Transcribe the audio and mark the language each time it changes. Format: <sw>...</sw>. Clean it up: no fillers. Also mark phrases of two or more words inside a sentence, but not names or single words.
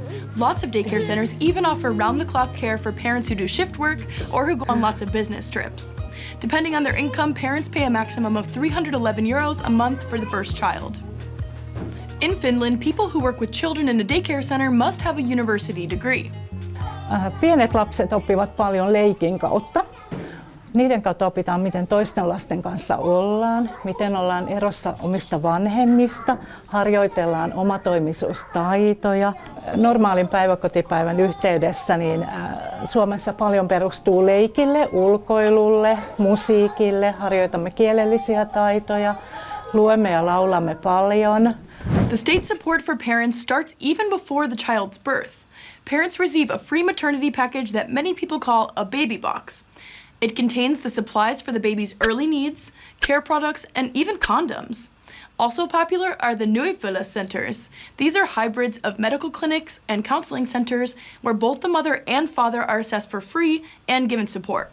<en>Lots of daycare centers even offer round-the-clock care for parents who do shift work or who go on lots of business trips. Depending on their income, parents pay a maximum of 311 euros a month for the first child. In Finland, people who work with children in a daycare center must have a university degree.</en> <fi>Pienet lapset oppivat paljon leikin kautta. Niiden kautta opitaan, miten toisten lasten kanssa ollaan, miten ollaan erossa omista vanhemmista, harjoitellaan omatoimisuustaitoja. Normaalin päiväkotipäivän yhteydessä niin Suomessa paljon perustuu leikille, ulkoilulle, musiikille, harjoitamme kielellisiä taitoja, luemme ja laulamme paljon.</fi> <en>The state support for parents starts even before the child's birth. Parents receive a free maternity package that many people call a baby box. It contains the supplies for the baby's early needs, care products, and even condoms. Also popular are the Nuifylla centers. These are hybrids of medical clinics and counseling centers where both the mother and father are assessed for free and given support.</en>